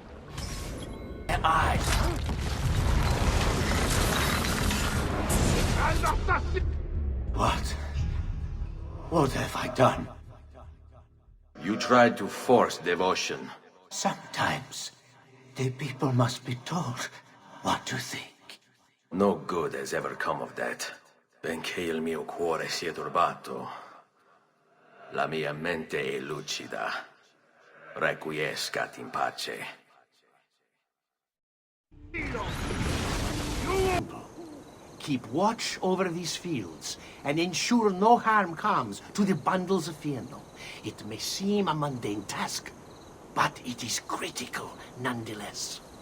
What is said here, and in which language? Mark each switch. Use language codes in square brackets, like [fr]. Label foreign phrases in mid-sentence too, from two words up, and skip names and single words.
[en] What? What have I done? You tried to force devotion. Sometimes the people must be told what to think. No good has ever come of that. [it] Benché il mio cuore sia turbato, la mia mente è lucida. [la] Requiescat in pace. [en] Keep watch over these fields and ensure no harm comes to the bundles of Fieno. It may seem a mundane task, but it is critical nonetheless.